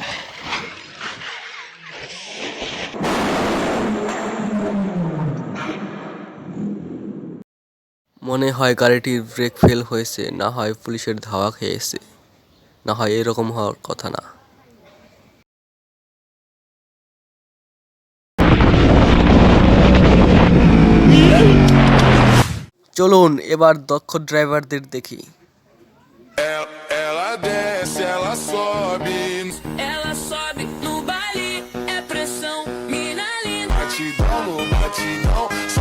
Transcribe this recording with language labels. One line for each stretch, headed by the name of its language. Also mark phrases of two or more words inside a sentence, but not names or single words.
Bangla: মনে হয় গাড়িটির ব্রেক ফেল হয়েছে, না হয় পুলিশের ধাওয়া খেয়েছে, না হয় এরকম হওয়ার কথা না। চলুন এবার দক্ষ ড্রাইভারদের দেখি।
Portuguese: Ela desce, ela sobe. Ela sobe no baile, é pressão, mina linda. Batidão no batidão.